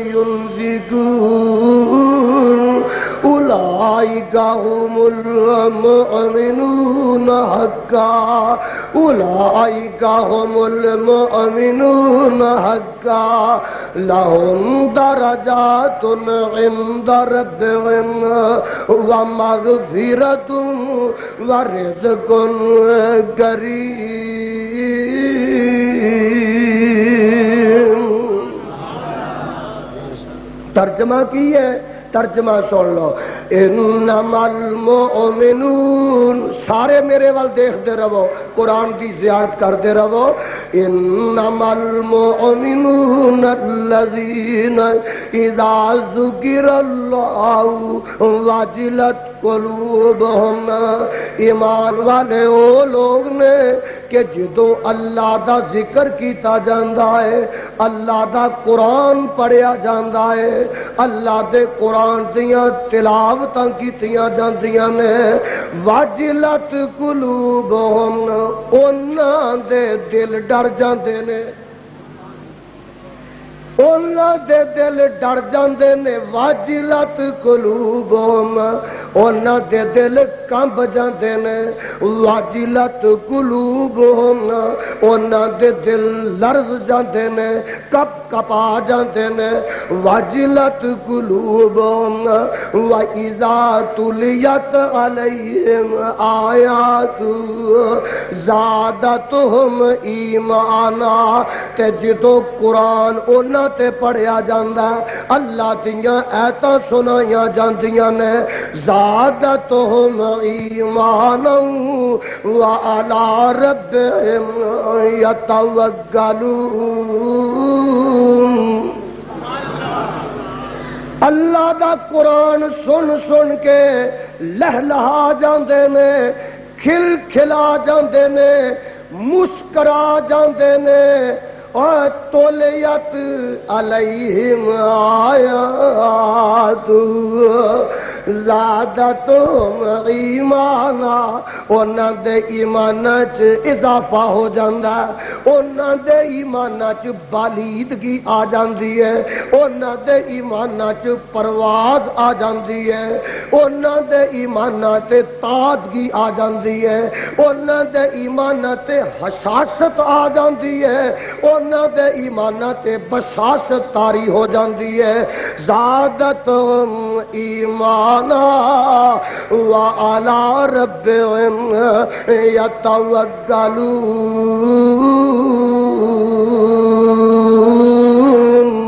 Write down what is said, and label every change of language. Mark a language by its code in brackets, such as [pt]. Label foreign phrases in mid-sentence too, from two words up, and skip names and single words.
[ar] ينفقون أولئك هم المؤمنون حقا أولئك هم المؤمنون حقا لهم درجات عند ربهم ومغفرة ورزق کریم۔ [ur] ترجمہ کی ہے، ترجمہ سن لو۔ [ar] انما المؤمنون، [ur] سارے میرے وال دیکھتے رہو، قرآن کی زیارت کرتے رہو۔ [ar] انما المؤمنون الذین اذا ذکر اللہ وجلت قلوبہم، [ur] ایمان والے [pa] وہ لوگ نے کہ جدوں اللہ دا ذکر کیتا جاندا ہے، اللہ دا قرآن پڑھیا جاندا ہے، اللہ دے قرآن دیاں تلاوتاں کیتیاں جاندیاں نے، [ar] وجلت قلوبہم، [pa] انہاں دے دل ڈر جاندے نے، انہاں دے دل ڈر جاندے نے، [ar] واجلت قلوبہم، [pa] انہاں دے دل کمب جاندے نے، [ar] واجلت قلوبہم، [pa] انہاں دے دل لرز جاندے نے، کپ کپا جاندے نے، [ar] واجلت قلوبہم وَإِذَا تُلِيَتْ عَلَيْهِمْ آیات زادتہم ایمانا، [pa] تے جدوں قرآن انہاں تے پڑھیا جاندا ہے، اللہ دیاں آیتاں سنائیاں جاندیاں نے، [ar] زادتہم ایمانا وعلی ربہم یتوکلون۔ [pa] اللہ دا قرآن سن سن کے لہلہا جاندے نے، کھل کھلا جاندے نے، مسکرا جاندے نے، اور [ar] تولیت علیہم آیات زادتہم ایمانا، [pa] انہاں دے ایمان چ اضافہ ہو جاندا ہے، انہاں دے ایمان چ بالیدگی آ جاندی ہے، انہاں دے ایمان چ پرواز آ جاندی ہے، انہاں دے ایمان تے تازگی آ جاندی ہے، انہاں دے ایمان تے حساست آ جاندی ہے، انہاں دے ایمان تے بساست طاری ہو جاندی ہے۔ [ar] زادتہم ایمانا وعلی ربہم یتوکلون۔